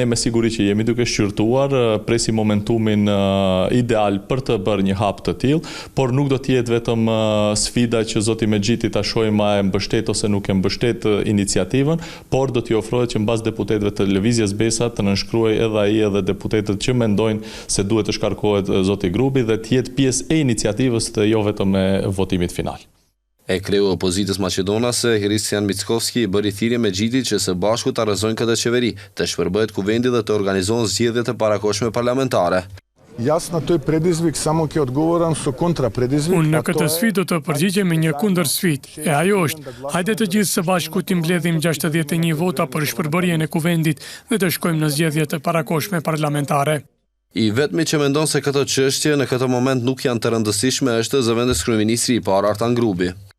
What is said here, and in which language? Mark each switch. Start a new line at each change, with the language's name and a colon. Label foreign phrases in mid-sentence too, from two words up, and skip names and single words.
Albanian: me siguri që jemi duke shqyrtuar, presim momentumin ideal për të bërë një hap të tillë, por nuk do të jetë vetëm sfida që zoti Mexhiti ta shohë ma e mbështet ose nuk e mbështet iniciativën, por do t'i ofrohet që mbas deputetëve të Lëvizjes Besa të nënshkruajë edhe ai edhe deputetët që mendojnë se duhet të shkarkohet zoti Grubi dhe të jetë pjesë e iniciativës të jo vetëm e votimit final. E kreu opozitës maqedonase Hristian Mickoski bëri thirrje Mexhitit që së bashku të arrëzojnë këtë qeveri, të shpërbëhet kuvendi dhe të organizohen zgjedhje të parakohshme parlamentare.
Macedonian: Јас на тој предизвик само ќе одговорам со контрапредизвик.
Albanian: Unë në këtë sfidë do të përgjigjem me një kundër sfidë. E ajo është, hajde të gjithë së bashku të mbledhim 61 vota për shpërbërjen e kuvendit dhe të shkojmë në zgjedhje të parakohshme parlamentare. I vetmi që mendon se këtë çështje në këtë moment nuk janë të rëndësishme është zëvendës kryeministri i parë Artan Grubi.